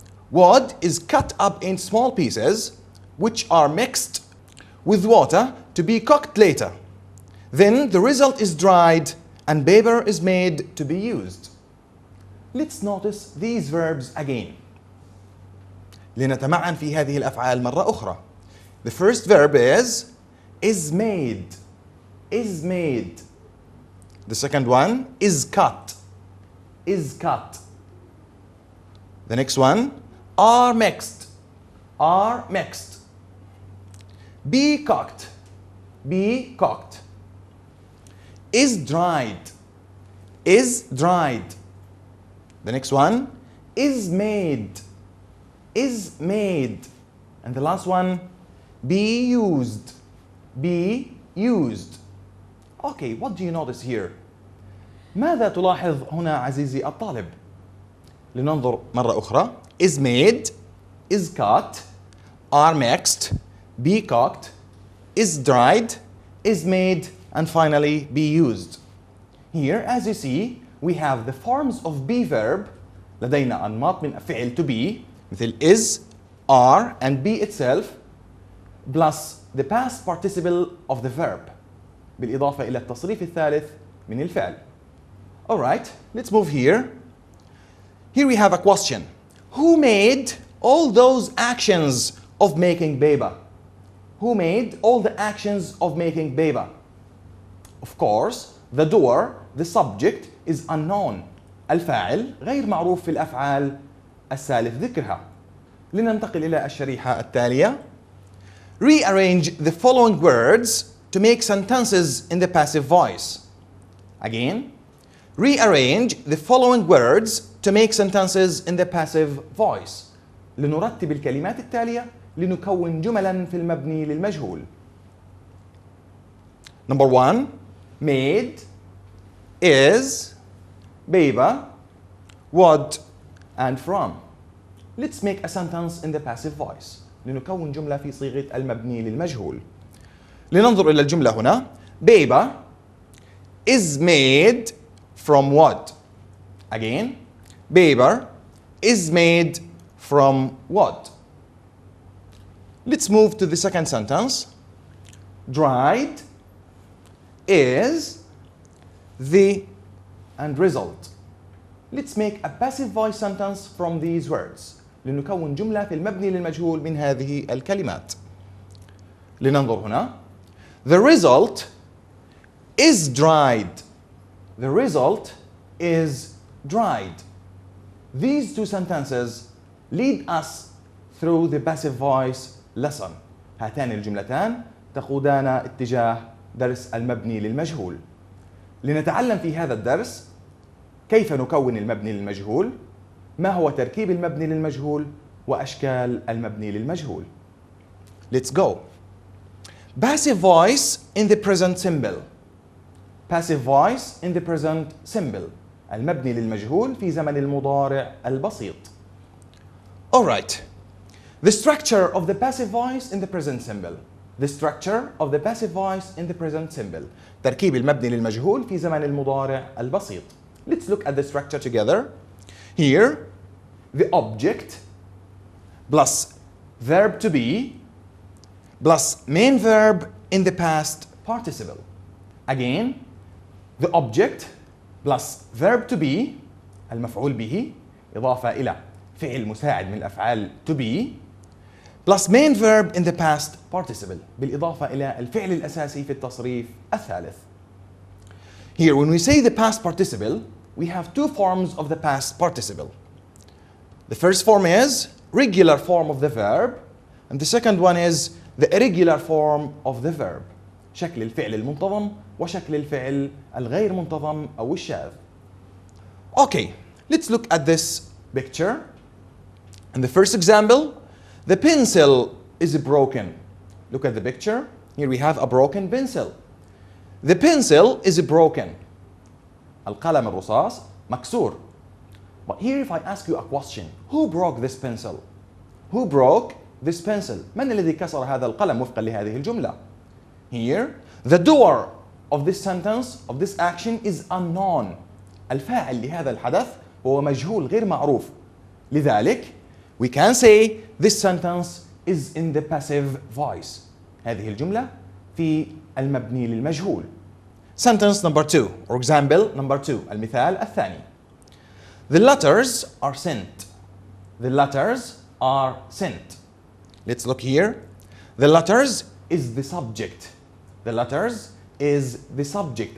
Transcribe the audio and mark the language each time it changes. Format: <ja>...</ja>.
<en>Wood is cut up in small pieces which are mixed with water to be cooked later. Then the result is dried and paper is made to be used. Let's notice these verbs again.</en> <ar>لنتمعن في هذه الأفعال مرة أخرى.</ar> <en>The first verb is made. Is made. The second one is cut. Is cut. The next one are mixed. Are mixed. Be cooked. Be cooked. Is dried. Is dried. The next one is made. Is made. And the last one be used. Be used. Okay, what do you notice here?</en> <ar>ماذا تلاحظ هنا عزيزي الطالب؟ لننظر مرة أخرى.</ar> <en>Is made, is cut, are mixed, be cooked, is dried, is made, and finally be used. Here, as you see, we have the forms of be verb.</en> <ar>لدينا أنماط من فعل</ar> <en>to be</en> <ar>مثل</ar> <en>is, are, and be itself, plus the past participle of the verb.</en> <ar>بالإضافة إلى التصريف الثالث من الفعل.</ar> <en>Alright, let's move here. Here we have a question. Who made all those actions of making baby? Who made all the actions of making baby? Of course, the doer, the subject, is unknown.</en> <ar>الفاعل غير معروف في الأفعال السالف ذكرها. لننتقل إلى الشريحة التالية.</ar> <en>Rearrange the following words to make sentences in the passive voice. Again, rearrange the following words to make sentences in the passive voice.</en> <ar>لنرتب الكلمات التالية لنكون جملا في المبني للمجهول.</ar> <en>Number 1, made, is, baby, would, and from. Let's make a sentence in the passive voice.</en> <ar>لنكون جملة في صيغة المبني للمجهول. لننظر إلى الجملة هنا.</ar> <en>Baby is made from what? Again, baby is made from what? Let's move to the second sentence. Dried is the and result. Let's make a passive voice sentence from these words.</en> <ar>لنكون جملة في المبني للمجهول من هذه الكلمات. لننظر هنا.</ar> <en>The result is dried. The result is dried. These two sentences lead us through the passive voice lesson.</en> <ar>هاتان الجملتان تقودانا اتجاه درس المبني للمجهول. لنتعلم في هذا الدرس كيف نكون المبني للمجهول، ما هو تركيب المبني للمجهول، وأشكال المبني للمجهول.</ar> <en>Let's go. Passive voice in the present simple. Passive voice in the present simple.</en> <ar>المبني للمجهول في زمن المضارع البسيط.</ar> <en>Alright. The structure of the passive voice in the present simple. the structure of the passive voice in the present simple.</en> <ar>تركيب المبني للمجهول في زمن المضارع البسيط.</ar> <en>Let's look at the structure together. Here, the object plus verb to be plus main verb in the past participle. Again, the object plus verb to be</en> <ar>المفعول به إضافة إلى فعل مساعد من الأفعال</ar> <en>to be plus main verb in the past participle</en> <ar>بالإضافة إلى الفعل الأساسي في التصريف الثالث.</ar> <en>Here, when we say the past participle, we have two forms of the past participle. The first form is regular form of the verb, and the second one is the irregular form of the verb.</en> <ar>شكل الفعل المنتظم وشكل الفعل الغير منتظم أو الشاذ.</ar> <en>Okay, let's look at this picture. In the first example, the pencil is broken. Look at the picture. Here we have a broken pencil. The pencil is broken.</en> <ar>القلم الرصاص مكسور.</ar> <en>But here if I ask you a question, who broke this pencil? Who broke this pencil?</en> <ar>من الذي كسر هذا القلم وفقا لهذه الجملة?</ar> <en>Here, the doer of this sentence, of this action is unknown.</en> <ar>الفاعل لهذا الحدث هو مجهول غير معروف. لذلك,</ar> <en>we can say this sentence is in the passive voice.</en> <ar>هذه الجملة في المبني للمجهول.</ar> <en>Sentence number 2, or example number 2,</en> <ar>المثال الثاني.</ar> <en>The letters are sent. The letters are sent. Let's look here. The letters is the subject. The letters is the subject.</en>